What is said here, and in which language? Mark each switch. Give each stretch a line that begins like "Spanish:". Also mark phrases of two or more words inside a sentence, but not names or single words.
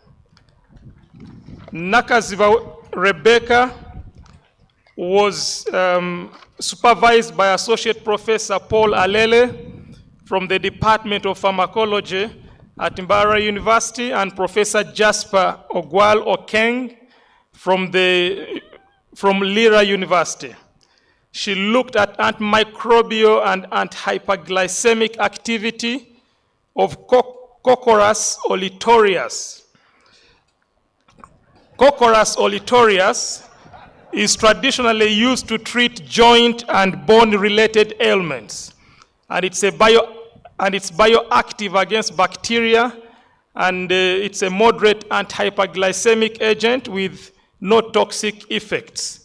English: Nakaziva Rebecca was supervised by Associate Professor Paul Alele from the Department of Pharmacology at Mbarara University and Professor Jasper Ogwal Okeng from Lira University. She looked at antimicrobial and anti-hyperglycemic activity of Cocorus olitorius. Cocorus olitorius is traditionally used to treat joint and bone-related ailments, and it's bioactive against bacteria, and it's a moderate anti-hyperglycemic agent with no toxic effects.